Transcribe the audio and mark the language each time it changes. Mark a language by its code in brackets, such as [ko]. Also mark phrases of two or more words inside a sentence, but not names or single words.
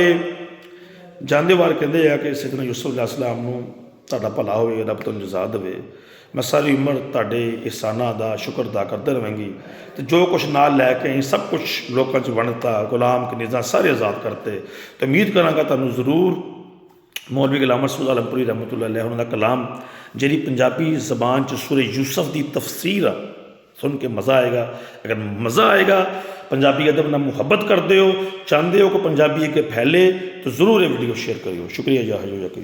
[pa] جاندے وار کہتے ہیں کہ سیدنا یوسف علیہ‌السلام نوں تہاڈا بھلا ہووے رب تہانوں جزا دیوے. میں ساری عمر تہاڈے احساناں دا شکر ادا کرتے رہانگی. تو جو کجھ نال لیکے آئی سب کجھ لوگوں چ ونڈتا غلام کنیزاں سارے آزاد کرتے. تو امید کرانگا تہانوں ضرور مولوی غلام مسعود عالمپوری [ar] رحمة الله عليه [pa] انہاں دا کلام جیہڑی پنجابی زبان چ سورہ یوسف کی تفسیر آ سن کے مزا آئے‌گا. اگر مزا آئے‌گا پنجابی ادب نال محبت کرتے ہو چاہتے ہو کہ پنجابی اگے پھیلے تو ضرور یہ ویڈیو شیئر کریو. شکریہ یا حجو یا